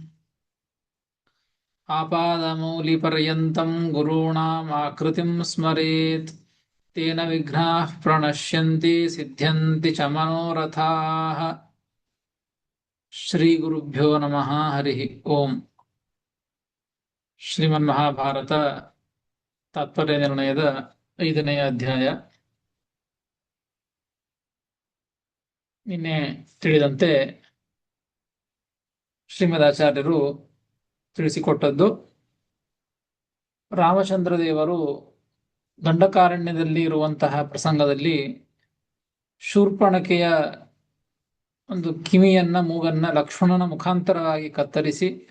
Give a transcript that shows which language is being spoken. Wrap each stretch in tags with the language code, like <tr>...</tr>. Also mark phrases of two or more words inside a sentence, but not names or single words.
<sa>आपादमौलिपर्यन्तं गुरूणाम् आकृतिं स्मरेत् तेन विघ्नाः प्रणश्यन्ति सिद्ध्यन्ति च मनोरथाः. ಶ್ರೀ ಗುರುಭ್ಯೋ ನಮಃ. ಹರಿ ಓಂ.</sa> <kn>ಶ್ರೀಮನ್ಮಹಾಭಾರತ ತಾತ್ಪರ್ಯ ನಿರ್ಣಯದ 5ನೇ ಅಧ್ಯಾಯ. ನಿನ್ನೆ ತಿಳಿದಂತೆ ಶ್ರೀಮದಾಚಾರ್ಯರು ತಿಳಿಸಿಕೊಟ್ಟದ್ದು, ರಾಮಚಂದ್ರ ದೇವರು ದಂಡಕಾರಣ್ಯದಲ್ಲಿ ಇರುವಂತಹ ಪ್ರಸಂಗದಲ್ಲಿ ಶೂರ್ಪಣಖೆಯ ಒಂದು ಕಿವಿಯನ್ನ, ಮೂಗನ್ನ ಲಕ್ಷ್ಮಣನ ಮುಖಾಂತರವಾಗಿ ಕತ್ತರಿಸಿ</kn>